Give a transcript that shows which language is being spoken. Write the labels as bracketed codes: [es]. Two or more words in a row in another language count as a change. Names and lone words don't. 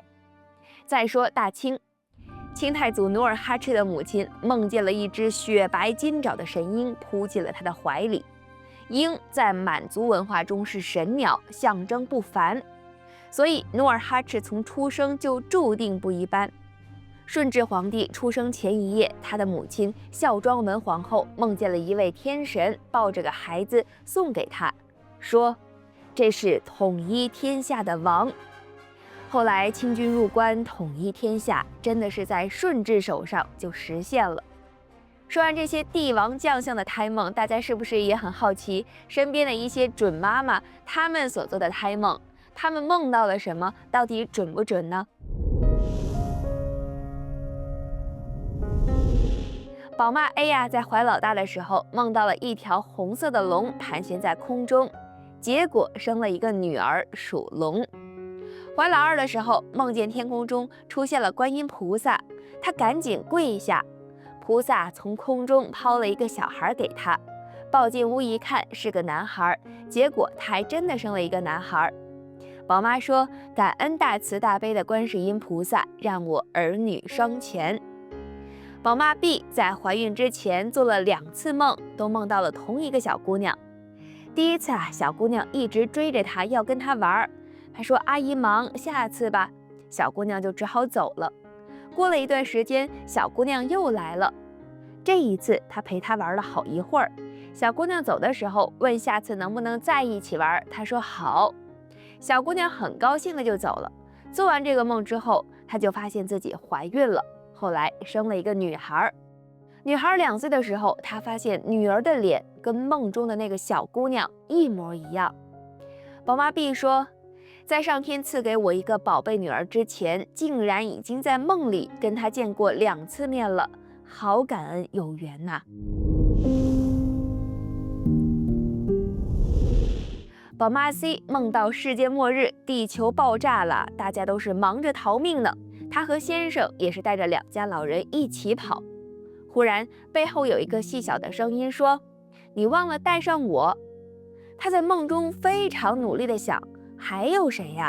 [zh] 再說大清，清太祖努爾哈赤的母親夢見了一隻雪白金爪的神鷹撲進了他的懷裡。鷹在滿族文化中是神鳥，象徵不凡，所以努爾哈赤從出生就注定不一般。順治皇帝出生前一夜，他的母親孝莊文皇後夢見了一位天神，抱着個孩子送給他，說這是統一天下的王。後來清軍入關，統一天下，真的是在順治手上就實現了。說完這些帝王將相的胎夢，大家是不是也很好奇身邊的一些準媽媽她們所做的胎夢，她們夢到了什麼，到底準不準呢？寶媽 A 呀，在懷老大的時候夢到了一條紅色的龍盤旋在空中，結果生了一個女兒，屬龍。懷老二的時候夢見天空中出現了觀音菩薩，她趕緊跪下。菩薩從空中拋了一個小孩給他，抱進屋一看是個男孩，結果他還真的生了一個男孩。寶媽說：“感恩大慈大悲的觀世音菩薩，讓我兒女雙全。” 寶媽 B 在懷孕之前做了2次夢，都夢到了同一個小姑娘。第一次啊，小姑娘一直追着她要跟她玩，她說：“阿姨忙，下次吧。” 小姑娘就只好走了。過了一段時間，小姑娘又來了。這一次，她陪她玩了好一會兒。小姑娘走的時候，問下次能不能再一起玩。她說好。小姑娘很高興的就走了。做完這個夢之後，她就發現自己懷孕了，後來生了一個女孩。女孩2歲的時候，她發現女兒的臉跟夢中的那個小姑娘一模一樣。寶媽 B 說，在上天賜給我一個寶貝女兒之前，竟然已經在夢裡跟她見過2次面了，好感恩有緣吶。寶媽 C 夢到世界末日，地球爆炸了，大家都是忙着逃命呢。她和先生也是帶着2家老人一起跑。忽然背後有一個細小的聲音說：“你忘了帶上我。” 她在夢中非常努力地想，還有誰呀？